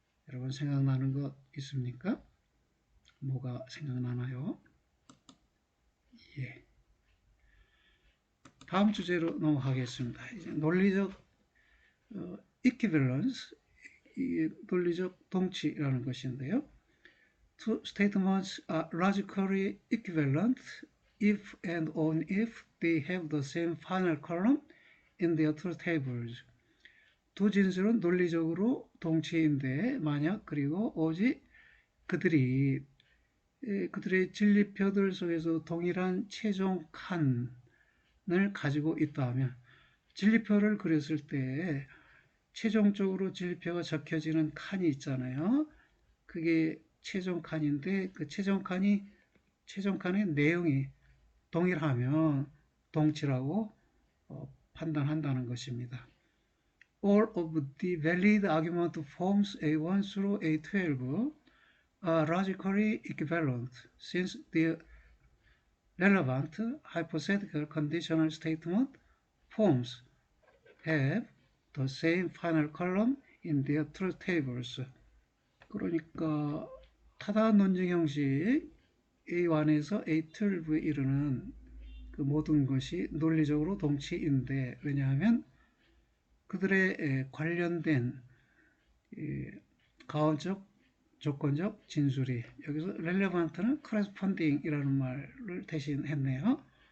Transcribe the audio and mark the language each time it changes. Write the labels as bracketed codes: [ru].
[ko] 여러분 생각나는 것 있습니까? 뭐가 생각나나요? 예. 다음 주제로 넘어가겠습니다. 이제 논리적 equivalence, 논리적 동치라는 것인데요. [en] Two statements are logically equivalent if and only if they have the same final column in their truth tables. [ko] 두 진술은 논리적으로 동치인데 만약 그리고 오직 그들의 진리표들 속에서 동일한 최종 칸을 가지고 있다면, 진리표를 그렸을 때 최종적으로 진리표가 적혀지는 칸이 있잖아요. 그게 최종 칸인데 그 최종 칸의 내용이 동일하면 동치라고 판단한다는 것입니다. [en] All of the valid argument forms A1 through A12 are logically equivalent since the relevant hypothetical conditional statement forms have the same final column in their truth tables. [ko] 그러니까 타당한 논증 형식 A1에서 A12에 이르는 그 모든 것이 논리적으로 동치인데, 왜냐하면 그들의 관련된 가언적, 조건적 진술이, 여기서 relevant는 corresponding이라는 말을 대신했네요.